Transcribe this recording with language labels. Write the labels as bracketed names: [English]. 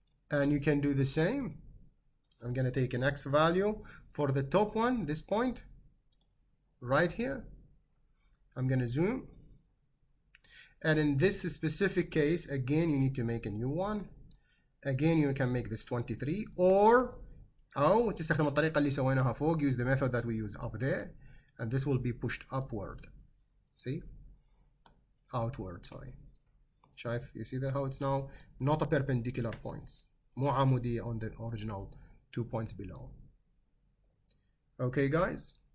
[English] And you can do the same. I'm gonna take an X value for the top one, this point, right here. I'm gonna zoom. And in this specific case, again, you need to make a new one. Again, you can make this 23, [Arabic] أو تستخدم الطريقة اللي سويناها فوق. [English] Use the method that we use up there, and this will be pushed upward. See? Outward, sorry. [Arabic] شايف? [English] You see that how it's now not a perpendicular points. [Arabic] مو عمودية [English] on the original 2 points below. Okay, guys?